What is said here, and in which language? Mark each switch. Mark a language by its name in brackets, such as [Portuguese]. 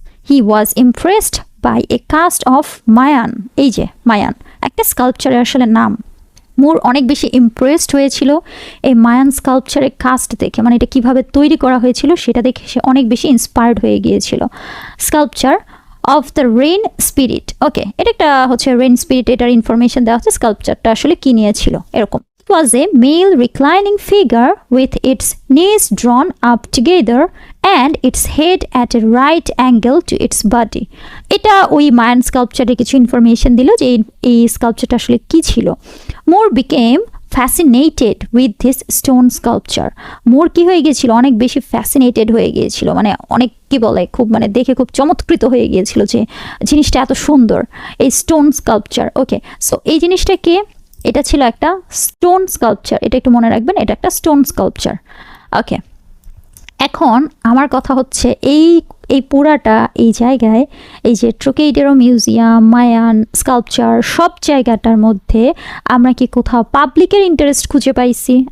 [English] He was impressed by a cast of Mayan, Mayan, [Bangla] একটা স্কাল্পচারের আসলে নাম। মোর অনেক বেশি ইমপ্রেসড হয়েছিল এই মায়ান স্কাল্পচারের কাস্ট দেখে, মানে এটা কীভাবে তৈরি করা হয়েছিল সেটা দেখে সে অনেক বেশি ইন্সপায়ার্ড হয়ে গিয়েছিল। Sculpture of the rain spirit. ওকে, এটা একটা হচ্ছে রেইন স্পিরিট, এটার ইনফরমেশন দেওয়া হচ্ছে স্কাল্পচারটা আসলে কী নিয়েছিল এরকম। [English] It was a male reclining figure with its knees drawn up together and its head at a right angle to its body. [Bangla] এটা ওই মায়ান স্কাল্পচারের কিছু ইনফরমেশন দিল যে এই স্কাল্পচারটা আসলে কী ছিল। [English] Moore became fascinated with this stone sculpture. [Bangla] মোর কি হয়ে গিয়েছিল? অনেক বেশি ফ্যাসিনেটেড হয়ে গিয়েছিল, মানে অনেক কি বলে খুব মানে দেখে খুব চমৎকৃত হয়ে গিয়েছিল যে জিনিসটা এত সুন্দর, এই স্টোন স্কাল্পচার। ওকে, সো এই জিনিসটাকে এটা ছিল একটা স্টোন স্কাল্পচার, এটা একটু মনে রাখবেন, এটা একটা স্টোন স্কাল্পচার। ওকে, এখন আমার কথা হচ্ছে এই পুরাটা এই জায়গায় এই যে ট্রোকেডেরো মিউজিয়াম, মায়ান স্কাল্পচার, সব জায়গাটার মধ্যে আমরা কি কোথাও পাবলিকের ইন্টারেস্ট খুঁজে পাইছি?